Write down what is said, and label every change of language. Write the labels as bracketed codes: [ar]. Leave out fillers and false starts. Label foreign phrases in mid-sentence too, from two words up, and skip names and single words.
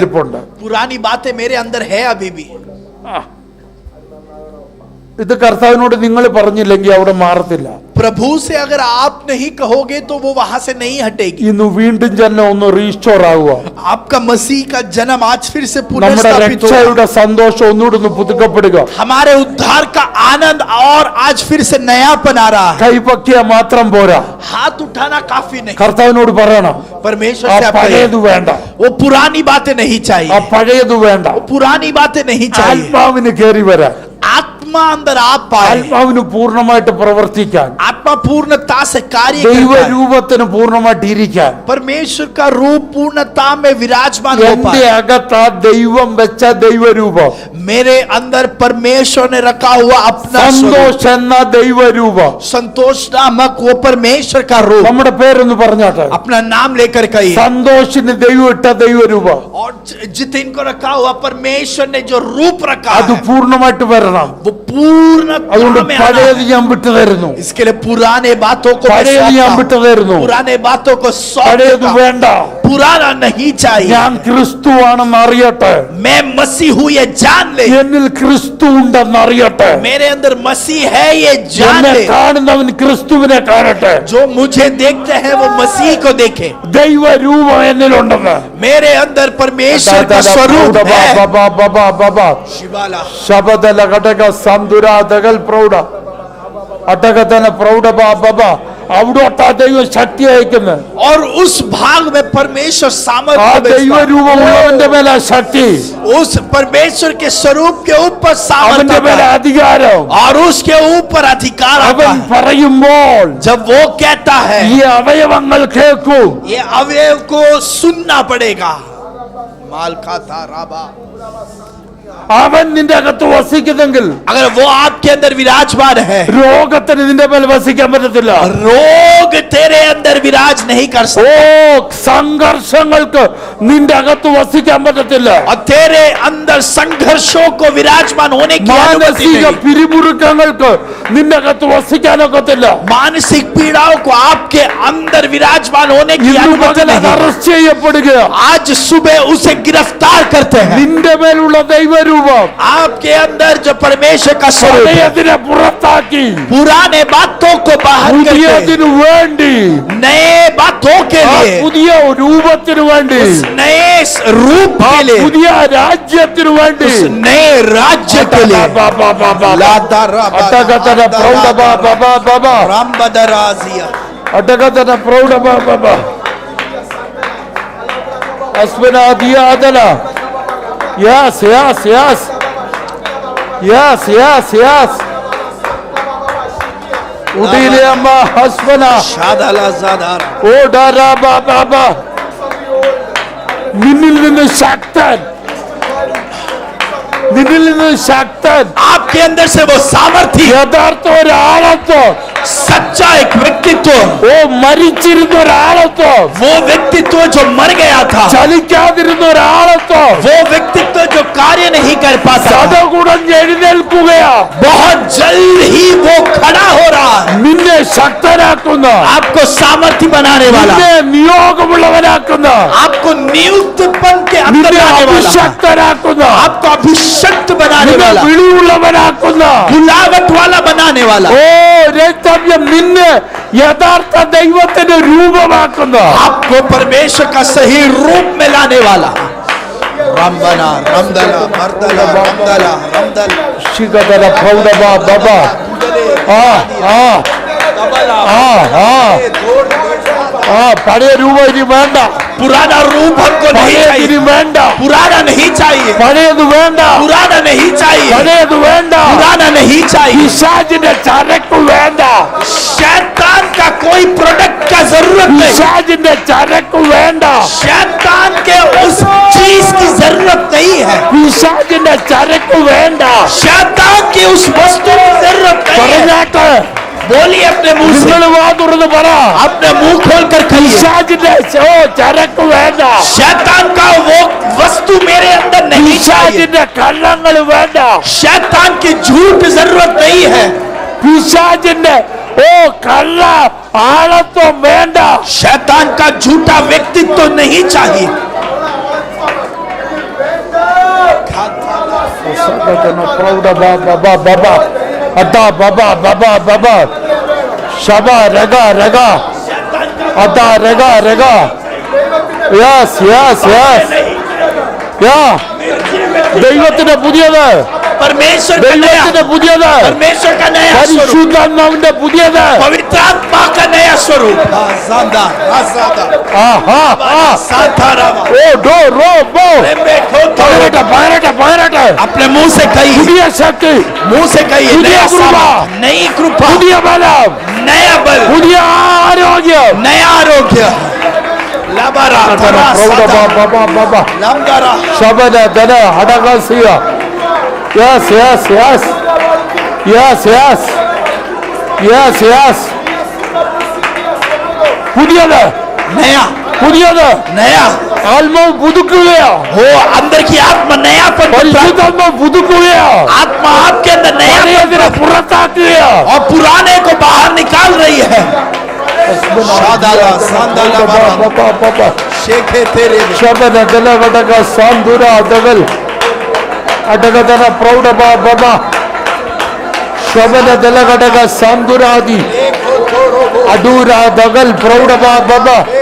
[ml] ഇരിപ്പുണ്ട്. [hi] पुरानी बातें मेरे अंदर है अभी भी. [ml] ഇത് കർത്താവിനോട് നിങ്ങൾ പറഞ്ഞില്ലെങ്കിൽ അവിടെ മാറത്തില്ല. [hi] प्रभु से अगर आप नहीं कहोगे तो वो वहां से नहीं हटेगी. [ml] ഇന്ന് വീണ്ടും ജനം ഒന്ന് റീസ്റ്റോർ ആവുക. [hi] आपका मसीह का जन्म आज फिर से [ml] നമ്മുടെ [hi] पुनर्स्थापित होगा. [ml] രക്ഷയുടെ സന്തോഷം ഒന്നുകൂടെ ഒന്ന് പുതുക്കപ്പെടുക. [hi] हमारे उद्धार का आनंद और आज फिर से नयापन आ रहा है. [ml] കൈപൊക്കിയ മാത്രം പോരാ. [hi] हाथ उठाना काफी नहीं. [ml] കർത്താവിനോട് പറയണം, [hi] परमेश्वर [ml] ആ [hi] से आप [ml] പഴയത് [hi] कहिए, [ml] വേണ്ട, [hi] वो पुरानी बातें नहीं [ml] ആ [hi] चाहिए. [ml] പഴയത് വേണ്ട. [hi] वो पुरानी बातें नहीं चाहिए. [ml] ആത്മാവിന് കയറി വരാൻ, [hi] आत्मा अंदर आप पाए. [ml] ആത്മാവിന് പൂർണ്ണമായിട്ട് പ്രവർത്തിക്കാൻ, [hi] आत्मा पूर्णता से कार्य करता है. [ml] ദൈവരൂപത്തിന് പൂർണ്ണമായിട്ട് ഇരിക്കാൻ [hi] परमेश्वर का रूप पूर्णता में विराजमान हो [ml] എന്റെ [hi] पाए. [ml] അകത്ത് ആ ദൈവം വെച്ച ദൈവരൂപം, [hi] मेरे अंदर परमेश्वर ने रखा हुआ अपना स्वरूप, [ml] സന്തോഷം എന്ന ദൈവരൂപം. [hi] संतोष नामक वो परमेश्वर का रूप. [ml] നമ്മുടെ പേരൊന്ന് പറഞ്ഞാട്ടെ. [hi] अपना नाम लेकर कहिए. [ml] സന്തോഷിന് ദൈവം ഇട്ട ദൈവരൂപം [hi] और जितिन को रखा हुआ परमेश्वर ने जो रूप रखा [ml] അത് [hi] है [ml] പൂർണ്ണമായിട്ട് വരണം. [hi] वो पूर्णता [ml] അതുകൊണ്ട് [hi] में आना [ml] പഴയത് [hi] है. [ml] ഞാൻ വിട്ടു തരുന്നു. [hi] इसके लिए पुराने बातों को मैं [ml] പഴയത് ഞാൻ [hi] सौंपता [ml] വിട്ടു [hi] हूं. [ml] തരുന്നു. [hi] पुराने बातों को [ml] പഴയത് [hi] सौंपता हूं. [ml] വേണ്ട. [hi] पुराना नहीं चाहिए. [ml] ഞാൻ ക്രിസ്തുവാണെന്ന് അറിയട്ടെ. [hi] मैं मसीह हूं ये जान ले. [ml] എന്നിൽ ക്രിസ്തു ഉണ്ടെന്ന് അറിയട്ടെ. [hi] मेरे अंदर मसीह है ये जान [ml] എന്നെ [hi] ले. [ml] കാണുന്നവൻ ക്രിസ്തുവിനെ കാണട്ടെ. [hi] जो मुझे देखते हैं वो मसीह को देखे. [ml] ദൈവരൂപം എന്നിലുണ്ടെന്ന്. [hi] मेरे अंदर परमेश्वर का स्वरूप है. शिवाला ശബദല ഘടക സന്തുരാതകൽ പ്രൗഢ അടകതന പ്രൗഢ ബാബ [ml] അവിടോട്ടാ ദൈവം ശക്തി അയക്കുന്നത്. [hi] और उस भाग में परमेश्वर [ml] ആ [hi] सामर्थ्य भेजता है. [ml] ദൈവരൂപമുള്ളവന്റെ മേലെ ശക്തി, [hi] उस परमेश्वर के स्वरूप के ऊपर [ml] അവന്റെ [hi] सामर्थ्य [ml] മേലെ [hi] आता है. [ml] അധികാരം. [hi] और उसके ऊपर अधिकार आता [ml] അവൻ [hi] है. [ml] പറയുമ്പോൾ [hi] जब वो कहता है [ml] ഈ അവയവങ്ങൾ കേൾക്കൂ. [hi] ये अवयव को सुनना पड़ेगा. मालखाता राबा। [ml] അവൻ നിന്റെ അകത്ത് വസിക്കുന്നെങ്കിൽ [hi] अगर वो आपके अंदर विराजमान है, [ml] രോഗത്തിന് നിന്റെ മേൽ വസിക്കാൻ പറ്റത്തില്ല. [hi] रोग तेरे अंदर विराज नहीं कर [ml] ഓ [hi] सकता, [ml] സംഘർഷങ്ങൾക്ക് നിന്റെ അകത്ത് വസിക്കാൻ പറ്റത്തില്ല. [hi] और तेरे अंदर संघर्षों को विराजमान होने की अनुमति [ml] മാനസിക [hi] नहीं। [ml] പിരിമുറുക്കങ്ങൾക്ക് നിന്റെ അകത്ത് വസിക്കാനൊക്കത്തില്ല. [hi] मानसिक पीड़ाओं को आपके अंदर विराजमान होने की [ml] ഇന്ന് [hi] अनुमति [ml] പകൽ അത് [hi] नहीं। [ml] അറസ്റ്റ് ചെയ്യപ്പെടുക. [hi] आज सुबह उसे गिरफ्तार करते हैं। [ml] നിന്റെ മേലുള്ള ദൈവരൂപം [hi] आपके अंदर जो परमेश्वर का स्वरूप है, [ml] പഴയതിനെ പുറത്താക്കി [hi] पुराने बातों को बाहर करके [ml] പുതിയതിനു വേണ്ടി, [hi] नए बातों के [ml] ആ [hi] लिए, [ml] പുതിയ രൂപത്തിനു വേണ്ടി, [hi] उस नए रूप [ml] ആ [hi] के लिए, [ml] പുതിയ രാജ്യത്തിനു വേണ്ടി, [hi] उस नए राज्य के लिए। അട്ടകത്തന പ്രൗഢ ബാബാ रामबदराजिया അട്ടകത്തന പ്രൗഢ ബാബാ അസ്മനാദിയാദന. [en] yes yes yes yes yes yes ഉദിലെ അമ്മ ഹസ്ബന शादाला जादार ഓ ഡാരാ ബാബാ. [ml] നിന്നിൽ നിന്ന് ശക്തൻ, നിന്നിൽ നിന്ന് ശക്തൻ, [hi] आपके अंदर से वो सामर्थ्य, [ml] യഥാർത്ഥ ഒരാളത്വം, [hi] सच्चा एक व्यक्तित्व, [ml] ഓ മരിച്ചിരുന്ന ഒരാളത്വം, [hi] वो व्यक्तित्व जो मर गया था, [ml] ചലിക്കാതിരുന്ന ഒരാളത്വം, [hi] वो व्यक्तित्व जो कार्य नहीं कर पाता, [ml] സദകുടഞ്ഞ് എഴുന്നേൽക്കുകയാ. [hi] बहुत जल्द ही वो खड़ा हो रहा है। [ml] നിന്നെ ശക്തനാക്കുന്ന, [hi] आपको सामर्थ्य बनाने वाला, [ml] നിന്നെ നിയോഗമുള്ളവനാക്കുന്ന, [hi] आपको नियुक्तपन के अंदर [ml] നിന്നെ [hi] लाने वाला, [ml] അഭിഷക്തനാക്കുന്ന, [hi] आपको अभिषक्त बनाने [ml] നിന്നെ [hi] वाला, [ml] വിളിയുള്ളവനാക്കുന്ന, [hi] बुलावट वाला बनाने वाला, [ml] ഓ രക്തവ്യം നിന്നെ യഥാർത്ഥ ദൈവത്തിന്റെ രൂപമാക്കുന്ന, [hi] आपको परमेश्वर का सही रूप में लाने वाला। रमबना रमदला मर्दला रमदला रमदल ശിഖതര പ്രൗഢ ബാബാ. ആ ആ ആ ആ ആ [ml] പഴയ രൂപം ഇനി വേണ്ട, [hi] पुराना रूप हमको नहीं [ml] പഴയത് [hi] चाहिए, [ml] ഇനി വേണ്ട, [hi] पुराना नहीं चाहिए, [ml] പഴയത് വേണ്ട, [hi] पुराना नहीं चाहिए, [ml] പഴയത് വേണ്ട, [hi] पुराना नहीं चाहिए। [ml] പിശാചിന്റെ ചരക്ക് വേണ്ട, [hi] शैतान का कोई प्रोडक्ट का जरूरत नहीं, [ml] പിശാചിന്റെ ചരക്ക് വേണ്ട, [hi] शैतान के उस चीज की जरूरत नहीं है, [ml] പിശാചിന്റെ ചരക്ക് വേണ്ട. [hi] शैतान की उस वस्तु की जरूरत नहीं है। [ml] പറഞ്ഞാട്ട് [hi] बोलिए अपने मुंह से, [ml] നിങ്ങൾ വാ തുറന്ന് പറ, [hi] अपने मुंह खोल कर कहिए, [ml] പിശാചിന്റെ ഓ ചരക്ക് വേണ്ട, [hi] शैतान का वो वस्तु मेरे अंदर नहीं चाहिए, [ml] പിശാചിന്റെ കള്ളങ്ങൾ വേണ്ട, [hi] शैतान की झूठ जरूरत नहीं है, [ml] പിശാചിന്റെ ഓ കള്ള ആളത്വം വേണ്ട. [hi] शैतान का झूठा व्यक्तित्व नहीं चाहिए। പ്രൗഢ ബാബാ ബാബാ അതാ ബാബാ ബാബാ ബാബാ ശബ രഗ രഗ അതാ രഗ രഗ [en] yes yes yes [ml] യാ ദൈവത്തിന്റെ പുതിയത്, [hi] परमेश्वर का नया, [ml] ദൈവത്തിന്റെ പുതിയത്, [hi] परमेश्वर का नया स्वरूप, [ml] പരിശുദ്ധാത്മാവിന്റെ പുതിയത്. [hi] पवित्र आत्मा का नया स्वरूप। ആഹാ ആ ഓ ഡോ റോ ബോ [ml] പകരട്ടെ പകരട്ടെ പകരട്ടെ. [hi] अपने मुंह से कहिए, [ml] പുതിയ ശക്തി, [hi] मुंह से कहिए, [ml] पुदिया [hi] नया कृपा, सामर्थ्य, नई कृपा, [ml] പുതിയ ബലം, [hi] नया बल, [ml] പുതിയ ആരോഗ്യം. [hi] नया आरोग्य। लबरा थरा പ്രൗഢ सदा ബാബാ ബാബാ लंगरा ശബന ധന ഹടകസിയ. [en] yes yes yes yes yes yes yes പുതിയത് [hi] नया [ml] പുതിയത് [hi] नया [ml] ആത്മാവ് പുതുക്കുകയോ, [hi] हो, अंदर की आत्मा नया पर [ml] പരിശുദ്ധാത്മാവ് പുതുക്കുകയോ, [hi] आत्मा आपके अंदर नया [ml] പഴയതിനെ പുറത്താക്കുകയോ. [hi] और पुराने को बाहर निकाल रही है। शादाला सांदाला बाबा शेखे तेरे ಶಬನ ಧನ ಘಟಕ ಸಾಂಧುರ ದಗಲ್ ಅಟಗದನ ಪ್ರೌಢ ಬಾಬಾ ಶಬನ ದಲ ಘಟಕ ಸಾಂಧುರಾದಿ ಅಡೂರ ದಗಲ್ ಪ್ರೌಢ ಬಾಬಾ.